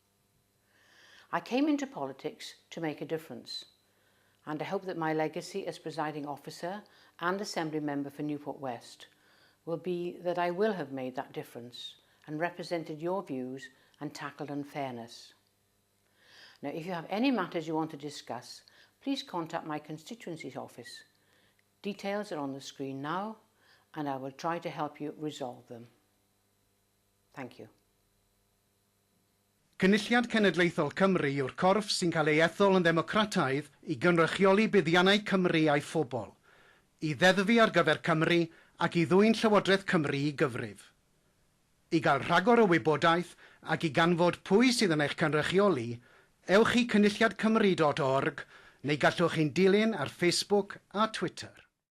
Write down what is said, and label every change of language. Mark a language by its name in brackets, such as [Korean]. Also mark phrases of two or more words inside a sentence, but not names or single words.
[English] I came into politics to make a difference, and I hope that my legacy as presiding officer and Assembly member for Newport West will be that I will have made that difference and represented your views and tackled unfairness. Now, if you have any matters you want to discuss, please contact my constituency's office. Details are on the screen now, and I will try to help you resolve them. Thank you. [Welsh] Cynulliad Cenedlaethol Cymru yw'r corff sy'n cael ei ethol yn ddemocrataidd i gynrychioli buddiannau Cymru a'i phobl, i ddeddfu ar gyfer Cymru ac i ddwyn Llywodraeth Cymru i gyfrif. I gael rhagor o wybodaeth ac i ganfod pwy sydd yn eich cynrychioli, ewch i cynulliadcymru.org neu gallwch chi'n dilyn ar Facebook a Twitter.